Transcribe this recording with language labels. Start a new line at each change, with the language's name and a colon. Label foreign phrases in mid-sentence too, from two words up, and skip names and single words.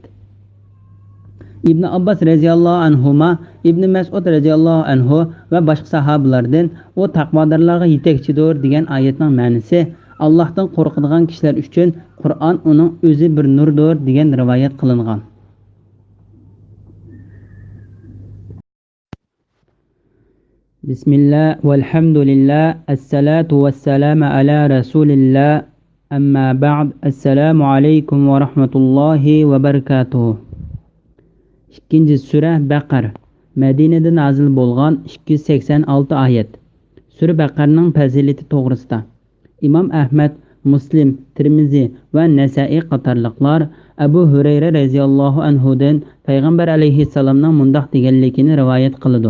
Uzbek: Ibn Abbas
Arabic: رضي الله عنهما,
Uzbek: Ibn Mas'ud
Arabic: رضي الله عنه
Uzbek: va boshqa sahobalardan u taqvodorlarga yetakchidir degan oyatning ma'nosi Allohdan qo'rqadigan kishilar uchun Qur'on uning o'zi bir nurdir degan rivoyat qilingan.
Arabic: بسم الله والحمد لله، الصلاة والسلام على رسول الله، أما بعد, السلام عليكم ورحمة الله وبركاته.
Uzbek: İkinci sura Baqar. Madinada nazil bo'lgan 286 oyat. Sura Baqarning fazilati to'g'risida. Imom Ahmad, Muslim, Tirmizi va Nasa'iy qatorliqlar Abu Hurayra radhiyallohu anhudan payg'ambar alayhissalomning mundaq deganligini rivoyat qiladi.